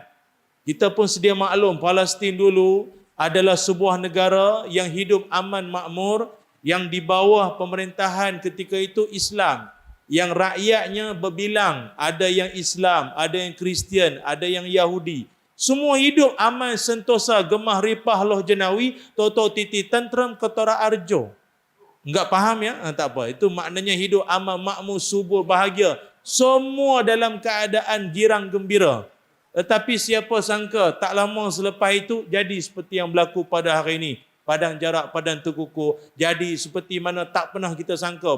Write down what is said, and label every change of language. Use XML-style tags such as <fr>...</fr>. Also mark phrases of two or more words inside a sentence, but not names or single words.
<ms>Kita pun sedia maklum, Palestin dulu adalah sebuah negara yang hidup aman makmur, yang di bawah pemerintahan ketika itu Islam. Yang rakyatnya berbilang, ada yang Islam, ada yang Kristian, ada yang Yahudi. Semua hidup aman,</ms> <jv>sentosa, gemah ripah loh jenawi, toto titi tentram ketara arjo.</jv> <ms>Enggak faham ya? Tak apa. Itu maknanya hidup aman, makmur, subur, bahagia. Semua dalam keadaan girang gembira. Tetapi siapa sangka tak lama selepas itu jadi seperti yang berlaku pada hari ini. Padang jarak, padang terkukur. Jadi seperti mana tak pernah kita sangka.</ms>